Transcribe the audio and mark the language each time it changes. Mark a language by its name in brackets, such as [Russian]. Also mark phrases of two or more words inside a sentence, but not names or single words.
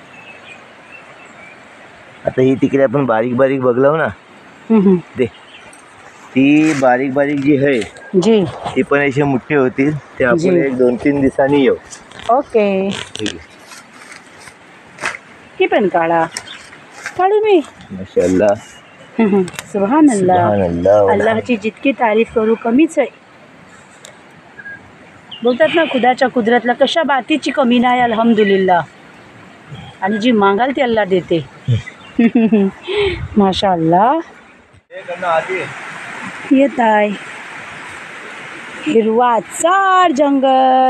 [Marathi] आता ही तिकडे आपण बारीक बारीक बघलाव ना, दे ती बारीक बारीक जी आहे जी, ती पण अशी मुठ्ठी होतील. ते आपण 1-2-3 दिवसांनी येऊ. ओके. ठीक आहे. ही पण काढा. काढू मी. [Arabic] ما شاء الله. سبحان الله. سبحان الله. [Marathi] अल्लाहची जितकी तारीफ करू कमीच आहे. बोलतात ना, खुदाच्या कुदरतला कशा बातीची कमी नाही [Arabic] الحمد لله. [Marathi] आणि जी मागाल ती अल्लाह देते. [Arabic] ما شاء الله. [Marathi] येत आहे हिरवाचार जंगल.